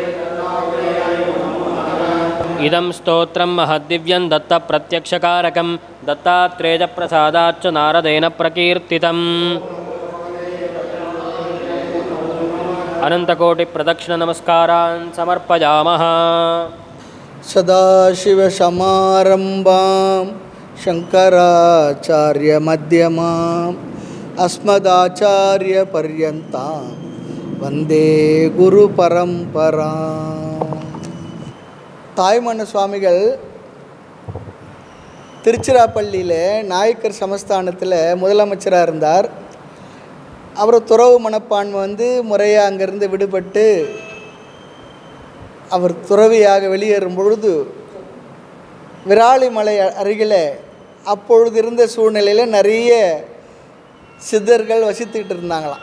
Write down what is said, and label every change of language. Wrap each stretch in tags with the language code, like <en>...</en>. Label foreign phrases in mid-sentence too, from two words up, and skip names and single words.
<sa>इदं स्तोत्रं महद्दिव्यं दत्तप्रत्यक्षकारकं दत्तात्रेयप्रसादाच्च नारदेन प्रकीर्तितम् अनन्तकोटिप्रदक्षिणनमस्कारान् समर्पयामः। सदाशिवसमारम्भां शङ्कराचार्यमध्यमाम् अस्मदाचार्यपर्यन्तां वन्दे குருபரம்பராம்.</sa> <ta>தாய்மன சுவாமிகள் திருச்சிராப்பள்ளியில் நாயக்கர் சமஸ்தானத்தில் முதலமைச்சராக இருந்தார். அவர் துறவு மனப்பான்மை முறையாக அங்கேருந்து விடுபட்டு அவர் துறவியாக வெளியேறும் பொழுது விராலிமலை அருகில் அப்பொழுது இருந்த சூழ்நிலையில் நிறைய சித்தர்கள் வசித்துக்கிட்டு இருந்தாங்களாம்.</ta>